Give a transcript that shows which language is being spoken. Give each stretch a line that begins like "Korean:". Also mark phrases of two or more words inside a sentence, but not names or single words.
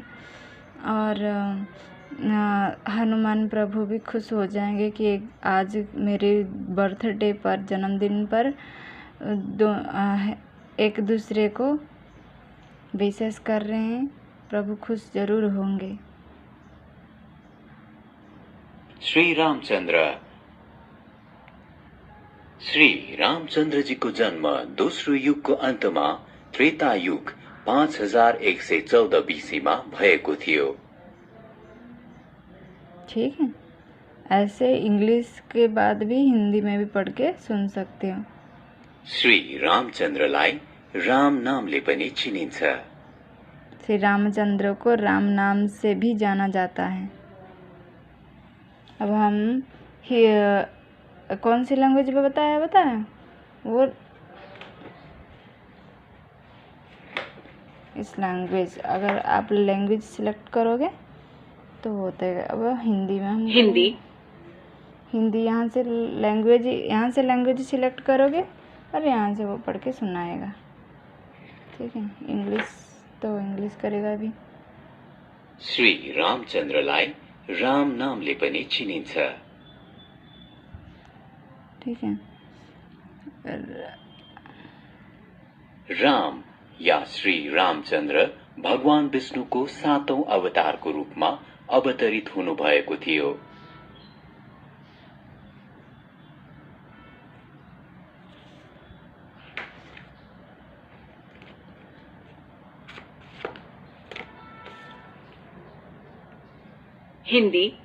Hindi: और हनुमान प्रभु भी खुश हो जाएंगे कि आज मेरे बर्थडे पर, जन्मदिन पर एक दूसरे को विशेष कर रहे हैं। प्रभु खुश जरूर होंगे।
Nepali: श्री रामचंद्र जी को जन्म दोस्रो युगको अन्तमा त्रेता युग 5114 BC में भएको थियो।
Hindi: ठीक है, ऐसे इंग्लिश के बाद भी हिंदी में भी पढ़ के सुन सकते हो।
Nepali: श्री रामचंद्रलाई राम नामले पनि चिनिन्छ।
Hindi: श्री रामचंद्र को राम नाम से भी जाना जाता है। अब हम कौन सी लैंग्वेज पे बताया वो इस लैंग्वेज, अगर आप लैंग्वेज सिलेक्ट करोगे तो होता है। अब हिंदी में हम हिंदी यहाँ से लैंग्वेज सिलेक्ट करोगे और यहाँ से वो पढ़ के सुनाएगा, ठीक है। इंग्लिश तो इंग्लिश करेगा भी।
Nepali: श्री रामचंद्रलाई राम नामले पनि चिनिन्छ।
Hindi: ठीक है।
Nepali: राम या श्री रामचंद्र भगवान विष्णुको 7औं अवतारको रूपमा अवतरित हुनुभएको थियो।
Hindi: हिंदी,